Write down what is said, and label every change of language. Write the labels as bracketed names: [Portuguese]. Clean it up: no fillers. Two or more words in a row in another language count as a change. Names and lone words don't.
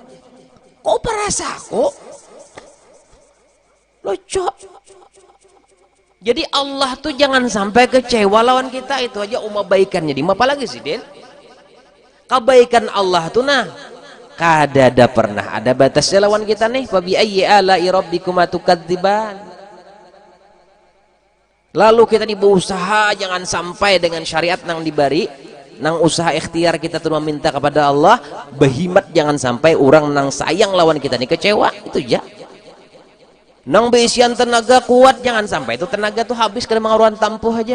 [Banjar] Kok perasaku lucu. Jadi Allah tuh jangan sampai kecewa lawan kita, itu aja baikannya. Apalagi sih Den, kebaikan Allah tuh nah kada ada pernah ada batasnya lawan kita nih. [Arabic] Fa bi ayyi ala'i rabbikuma tukadziban. [Banjar] Lalu kita nih berusaha jangan sampai dengan syariat nang dibari, nang usaha ikhtiar kita tuh meminta kepada Allah, behimat jangan sampai orang nang sayang lawan kita nih kecewa, itu aja. Nang beisian tenaga kuat, jangan sampai itu tenaga tuh habis karena mengaruhan tampuh aja.